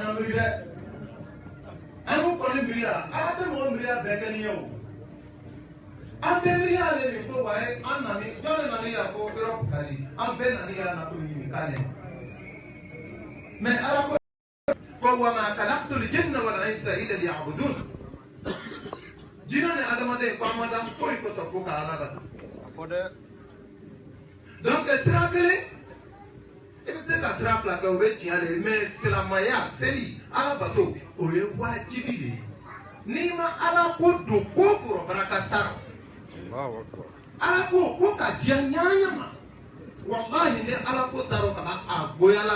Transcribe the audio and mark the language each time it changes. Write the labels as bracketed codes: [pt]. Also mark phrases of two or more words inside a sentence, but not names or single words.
[bm] y'an miiri dɛ an y'u kɔni miiri la ala tɛ mɔgɔ miiriya bɛɛ kɛ ni ye o an bɛɛ miiriya ale de ko wa an nani jɔn de nani yan ko Europe ka di an bɛɛ nani yan nafolo ɲini k'ale mais ala ko [ar] وما خلقت الجن والإنس إلا ليعبدون [bm] jinɛ ni adamaden ko an ma da foyi kosɔn ko ka ala bato donc sira kelen i bɛ se ka sira fila kɛ o bɛ tiɲɛ de ye mais silamɛya seli ala bato o ye wajibi de ye n'i ma ala ko don ko kɔrɔ baraka t'a la ala ko ka diya ɲaɲa ma walahi ni ala ko t'a rɔ ka ban a goyala